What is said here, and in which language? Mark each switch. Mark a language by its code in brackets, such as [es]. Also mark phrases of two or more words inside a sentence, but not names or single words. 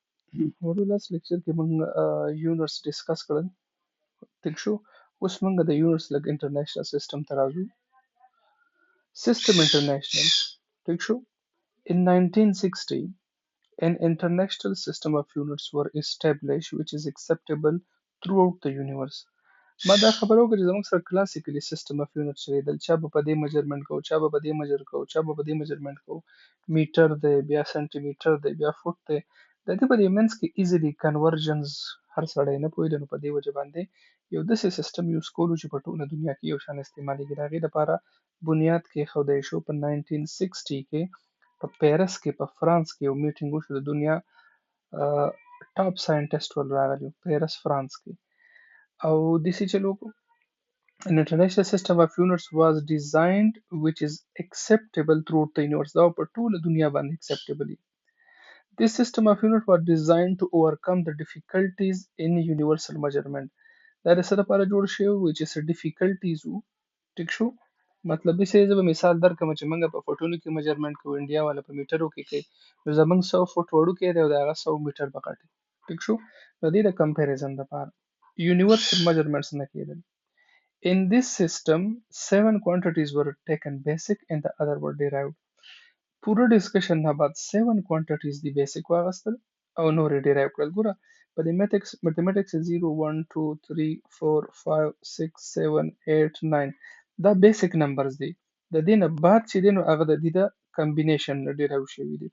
[ps] وړو لاس لیکچر کې موږ [en] units discuss [ps] کړل. ټیک شو. اوس موږ د یونټس لګ [en] international system [ps] ته راځو. سیستم انټرنیشنل. ټیک شو. [en] In 1960, an international system of units were established which is acceptable throughout the universe. [ps] ما دا خبره وکړه چې زموږ سره [en] classically system of unit [ps] چلیدل، چا به په دې میجرمنټ کو، چا به په دې میجر کو، چا به په دې میجرمنټ کو، میټر دی، بیا سانتي میټر دی، بیا فوټ دی. د دې په دې منځ کې [en] easily conversions [ps] هر سړی نه پوهېده، نو په دې وجه باندې یو داسې [en] system use [ps] کولو چې په ټوله دنیا کې یو شان استعمالېږي. د هغې دپاره بنیاد کېښودی شو په 1960 کې په پیرس کې په فرانس کې یو میټینګ وشو. د دنیا [en] top scientist [ps] ول راغلي پیرس فرانس کې، او داسې چلو وکړو. [en] An international system of units was designed which is acceptable throughout the universe. [ps] دا په ټوله دنیا باندې acceptable دي. [en] This system of units was designed to overcome the difficulties in universal measurement. [ps] دا د څه لپاره جوړ شوی و چې څه difficulties وو. ټیک شو. مطلب دې زه به مثال درکړم چې موږ په فوټونو کې میجرمنټ کوو، انډیا والا په میټرو کې کوي، نو زموږ 100 فوټ وړوکی دی او د هغه 100 میټر به غټ وي. ټیک شو. نو دې د کمپیریزن لپاره [en] universal measurements [ps] نه کېدل. [en] In this system, 7 quantities were taken basic and the other were derived. [ps] پوره ډسکشن نه بعد 7 quantities دی بیسیک واغستل او نور یې ډیرایو کړل. ګوره په دې میتھمیټکس 0 1 2 3 4 5 6 7 8 9 دا [en] basic numbers [ps] دي. د دې نه بعد چې دی نو هغه د دې د کمبینیشن نه ډیرایو شوي دي.